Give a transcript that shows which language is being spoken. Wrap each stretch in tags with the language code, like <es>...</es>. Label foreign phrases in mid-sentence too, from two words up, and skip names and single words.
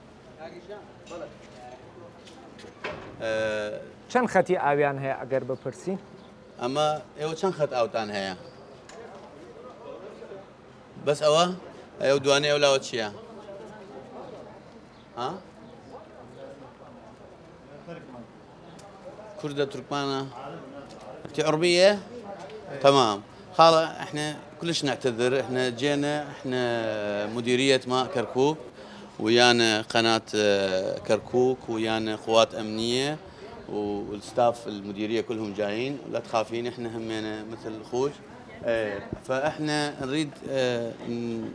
<ckb>چەند خەتی ئاویان هەیە ئەگەر بپرسین ئەمە ئێوە چەند خەت ئاوتان هەیە بەس ئەوە ئەو دوانێ ئەو لاوە چییە؟</ckb> <ar>كردة تركمانة عربية تمام خلاص احنا كلش نعتذر احنا جينا احنا مديرية ماء كركوك ويانا قناة كركوك ويانا قوات أمنية والستاف المديرية كلهم جايين لا تخافين احنا همينا مثل الأخوش فاحنا نريد يعني</ar>